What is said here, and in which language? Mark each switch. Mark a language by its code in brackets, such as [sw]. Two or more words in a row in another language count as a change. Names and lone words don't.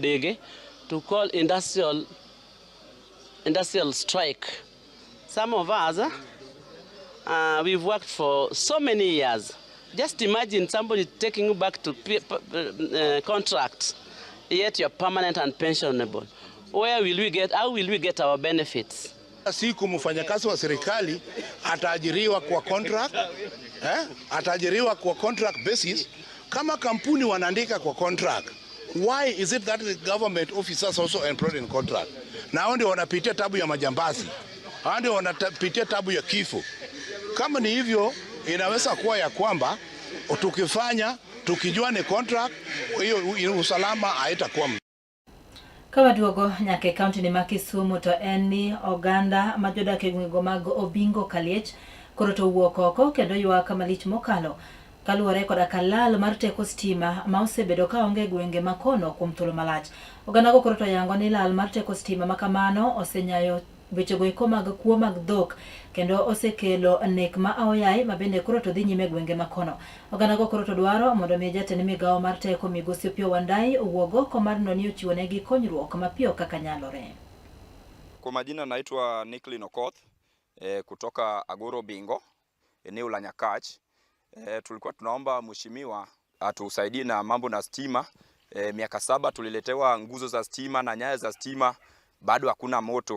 [en] Odege, to call industrial strike. Some of us, we've worked for so many years. Just imagine somebody taking you back to contract, yet you're permanent and pensionable. Where will we get, how will we get our benefits? [sw] Siku mfanyakazi wa serikali ataajiriwa kwa contract, ataajiriwa kwa [en] contract basis. [sw] Kama kampuni wanaandika kwa [en] contract, why is it that the government officers also employed in contract? [sw] Na hao ndio wanapitia tabu ya majambazi, hao ndio wanapitia tabu ya kifo. Kama ni hivyo, inaweza kuwa ya kwamba tukijua ni contract, hiyo usalama haitakuwa. [luo] Kawa duogo nyake kaunti ni Kisumu to eni oganda majodak e gwenge mag Obingo Kaliech koro to wuok oko kendo ywak malich mokalo kaluwore koda kalal mar teko stima ma osebedo ka onge gwenge makono kuom thuolo malach. Oganda go koro to yango ni lal mar teko stima makamano osenyayo wechego eko mag kuo mag dhok kendo osekelo nek ma aoyaye mabende koro to dhi nyime gwenge makono. Oganda go koro to dwaro mondo mi jatend migawo mar teko Migosi Opiyo Wandayi owuog oko mar noni ochiwonegi konyruok mapiyo kaka nyalore. [sw] Kwa majina naitwa Nicklin Okoth kutoka Agoro Bingo, eneo la Nyakach. Tulikuwa tunaomba mheshimiwa atusaidie na mambo na stima. Miaka 7 tuliletewa nguzo za stima na nyaya za stima, bado hakuna moto.